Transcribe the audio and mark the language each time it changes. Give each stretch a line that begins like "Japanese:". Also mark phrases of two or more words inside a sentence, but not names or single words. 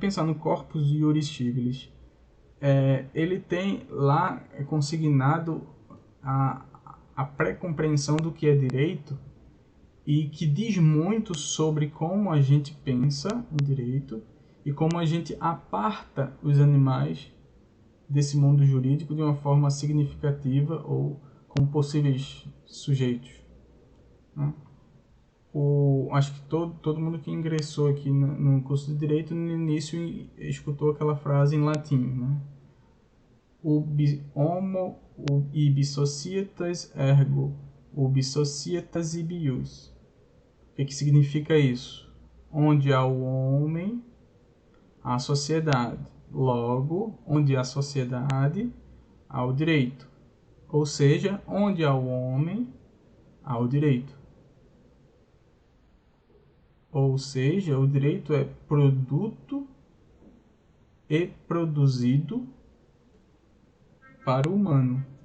Portuguese: pensar no Corpus Iuris Civilis, ele tem lá consignado a pré-compreensão do que é direito e que diz muito sobre como a gente pensa em direito e como a gente aparta os animais desse mundo jurídico de uma forma significativa ou como possíveis sujeitos, né? Acho que todo mundo que ingressou aqui no curso de Direito, no início, escutou aquela frase em latim, né?
Latin: Homo ibi societas ergo, ubi societas ibi ius.
Portuguese: O que significa isso? Onde há o homem, há a sociedade. Logo, onde há sociedade, há o direito. Ou seja, onde há o homem, há o direito. Ou seja, o direito é produto e produzido para o humano.